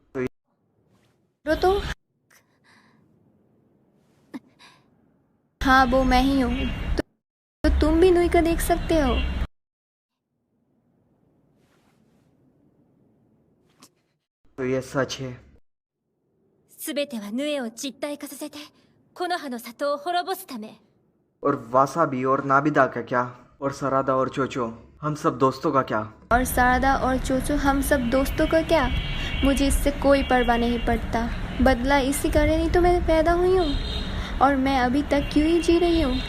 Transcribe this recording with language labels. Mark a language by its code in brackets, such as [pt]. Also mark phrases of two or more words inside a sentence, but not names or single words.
[hi] तो हाँ, वो मैं ही हूँ। तो तुम भी नूई को देख सकते हो। तो ये सच है। [ja] 全てはヌエを実体化させて木の葉の里を滅ぼすため。 [hi] और वासाबी और नाबिदा का क्या? और सरादा और चोचो, हम सब दोस्तों का क्या? और सारदा और चोचो, हम सब दोस्तों का क्या? मुझे इससे कोई परवाह नहीं पड़ता। बदला इसी कारण ही तो मैं पैदा हुई हूँ और मैं अभी तक क्यों ही जी रही हूँ।